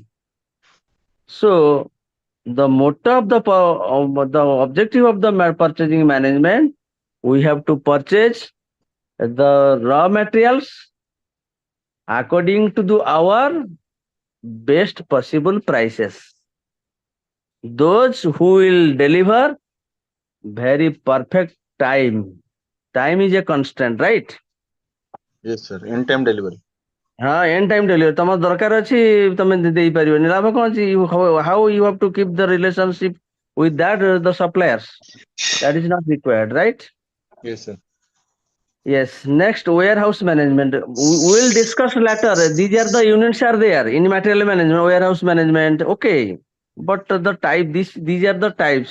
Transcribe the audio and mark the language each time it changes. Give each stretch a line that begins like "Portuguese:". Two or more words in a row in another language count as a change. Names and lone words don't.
English: So the motto of the objective of the purchasing management, we have to purchase the raw materials according to our best possible prices. Those who will deliver very perfect time. Time is a constant, right? Yes, sir. In time delivery. ହଁ in time delivery
Odia: ତମର ଦରକାର ଅଛି ତମେ ଦେଇପାରିବନି ଲାଭ କଣ ଅଛି
English: how you have to keep the relationship with that the suppliers, that is not required, right? Yes, sir. Yes. Next, warehouse management, we will discuss later. These are the units are there in material management, warehouse management, okay, but the type, these are the types.